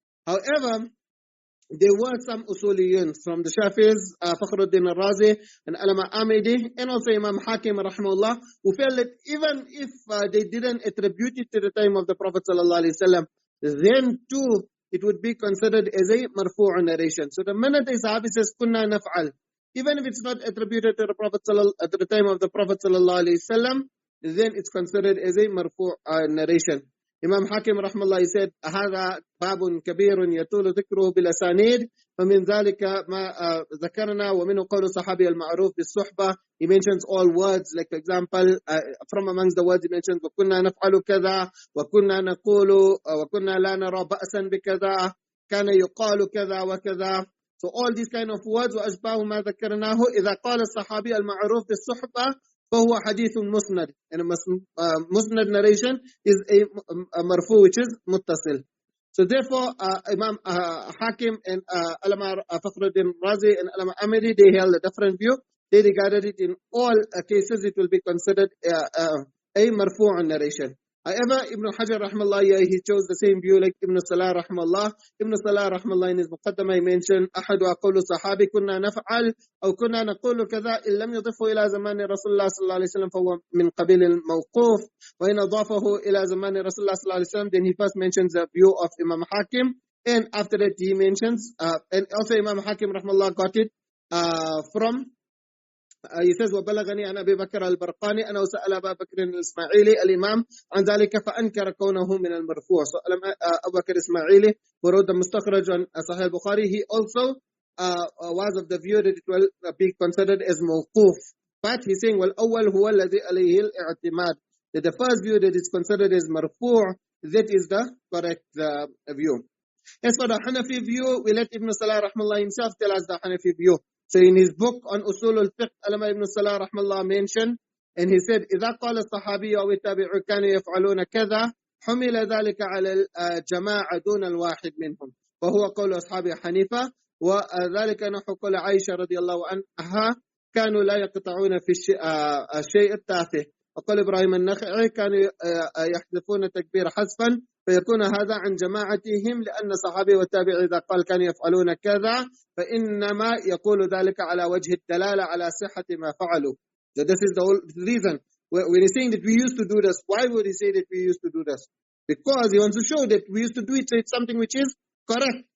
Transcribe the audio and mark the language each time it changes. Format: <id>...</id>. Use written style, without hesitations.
<en>However, there were some usuliyun from the Shafi'is, Fakhruddin al-Razi and Alama Amidi, and also Imam Hakim rahimahullah, who felt that even if they didn't attribute it to the time of the Prophet ﷺ, then too it would be considered as a marfu' narration. So the minute a sahabi says kunna naf'al, even if it's not attributed to the Prophet at the time of the Prophet ﷺ, then it's considered as a marfu' narration. Imam Hakim rahmallah, he said,</en> <ar>هذا باب كبير يطول ذكره بالأسانيد فمن ذلك ما ذكرنا ومنه قول صحابي المعروف بالصحبة.</ar> <en>He mentions all words, like for example, from amongst the words he mentions</en> <ar>وكنا نفعل كذا وكنا نقول وكنا لا نرى بأسا بكذا كان يقال كذا وكذا.</ar> <en>So all these kind of words</en> <ar>وأشباه ما ذكرناه إذا قال الصحابي المعروف بالصحبة فهو حديث مسند,</ar> <en>and a musnad narration is a marfu which is muttasil. So therefore, Imam Hakim and Alama Fakhruddin Razi and Alama Amidi, they held a different view. They regarded it in all cases it will be considered a marfu' narration. However, Ibn Hajar rahmallah, he chose the same view like Ibn Salah rahmallah. Ibn Salah rahmallah in his muqaddamah he mentioned</en> <ar>أحد أقول صحابي كنا نفعل أو كنا نقول كذا إن لم يضفه إلى زمان رسول الله صلى الله عليه وسلم فهو من قبيل الموقوف وإن أضافه إلى زمان رسول الله صلى الله عليه وسلم,</ar> <en>then he first mentions the view of Imam Hakim, and after that he mentions and also Imam Hakim rahmallah got it from he says</en> <ar>وبلغني عن أبي بكر البرقاني أنه سأل أبا بكر الإسماعيلي الإمام عن ذلك فأنكر كونه من المرفوع.</ar> <en>So Abu Bakr Ismaili, who wrote the Mustakhraj on Sahih Bukhari, he also was of the view that it will be considered as mawquf. But he's saying</en> <ar>والأول هو الذي عليه الاعتماد,</ar> <en>that the first view that is considered as marfu' that is the correct view. As for the Hanafi view, we let Ibn Salah rahmallah himself tell us the Hanafi view. So in his book on Usul al-Fiqh, Allama Ibn Salah rahmallah mentioned, and he said,</en> <ar>إذا قال الصحابي أو التابع كانوا يفعلون كذا حمل ذلك على الجماعة دون الواحد منهم وهو قول أصحاب حنيفة وذلك نحو قول عائشة رضي الله عنها كانوا لا يقطعون في الشيء التافه وقال إبراهيم النخعي كانوا يحذفون تكبير حذفا فيكون هذا عن جماعتهم لأن الصحابي والتابع إذا قال كانوا يفعلون كذا فإنما يقول ذلك على وجه الدلالة على صحة ما فعلوا.</ar> <en>So this is the whole reason. When he's saying that we used to do this, why would he say that we used to do this? Because he wants to show that we used to do it, so it's something which is correct.</en>